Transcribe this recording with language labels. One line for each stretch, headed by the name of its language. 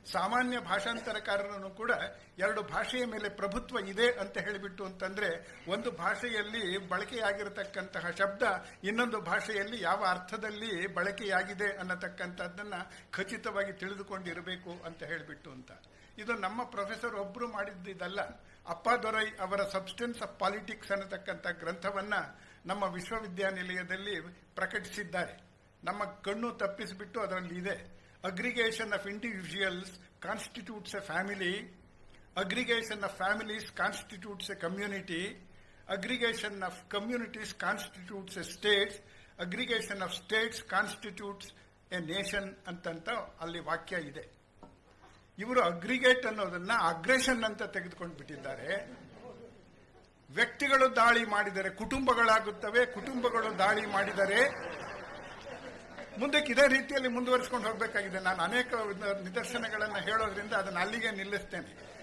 Kannada: ಸಾಮಾನ್ಯ ಭಾಷಾಂತರಕಾರರನ್ನು ಕೂಡ ಎರಡು ಭಾಷೆಯ ಮೇಲೆ ಪ್ರಭುತ್ವ ಇದೆ ಅಂತ ಹೇಳಿಬಿಟ್ಟು ಅಂತಂದ್ರೆ, ಒಂದು ಭಾಷೆಯಲ್ಲಿ ಬಳಕೆಯಾಗಿರತಕ್ಕಂತಹ ಶಬ್ದ ಇನ್ನೊಂದು ಭಾಷೆಯಲ್ಲಿ ಯಾವ ಅರ್ಥದಲ್ಲಿ ಬಳಕೆಯಾಗಿದೆ ಅನ್ನತಕ್ಕಂಥದ್ದನ್ನ ಖಚಿತವಾಗಿ ತಿಳಿದುಕೊಂಡಿರಬೇಕು ಅಂತ ಹೇಳಿಬಿಟ್ಟು ಅಂತ. ಇದು ನಮ್ಮ ಪ್ರೊಫೆಸರ್ ಒಬ್ರು ಮಾಡಿದ್ದಲ್ಲ. ಅಪ್ಪಾದೊರೈ ಅವರ ಸಬ್ಸ್ಟೆನ್ಸ್ ಆಫ್ ಪಾಲಿಟಿಕ್ಸ್ ಅನ್ನತಕ್ಕಂಥ ಗ್ರಂಥವನ್ನ ನಮ್ಮ ವಿಶ್ವವಿದ್ಯಾನಿಲಯದಲ್ಲಿ ಪ್ರಕಟಿಸಿದ್ದಾರೆ. ನಮ್ಮ ಕಣ್ಣು ತಪ್ಪಿಸಿಬಿಟ್ಟು ಅದರಲ್ಲಿ ಇದೆ.
English: Aggregation of individuals constitutes a family. Aggregation of families constitutes a community. Aggregation of communities constitutes a state. Aggregation of states constitutes a nation
Kannada: ಅಂತಂತ ಅಲ್ಲಿ ವಾಕ್ಯ ಇದೆ. ಇವರು ಅಗ್ರಿಗೇಟ್ ಅನ್ನೋದನ್ನ ಅಗ್ರೆಷನ್ ಅಂತ ತೆಗೆದುಕೊಂಡು ಬಿಟ್ಟಿದ್ದಾರೆ. ವ್ಯಕ್ತಿಗಳು ದಾಳಿ ಮಾಡಿದರೆ ಕುಟುಂಬಗಳಾಗುತ್ತವೆ, ಕುಟುಂಬಗಳು ದಾಳಿ ಮಾಡಿದರೆ ಮುಂದಕ್ಕೆ ಇದೇ ರೀತಿಯಲ್ಲಿ ಮುಂದುವರಿಸಿಕೊಂಡು ಹೋಗಬೇಕಾಗಿದೆ. ನಾನು ಅನೇಕ ನಿದರ್ಶನಗಳನ್ನು ಹೇಳೋದ್ರಿಂದ ಅದನ್ನು ಅಲ್ಲಿಗೆ ನಿಲ್ಲಿಸ್ತೇನೆ.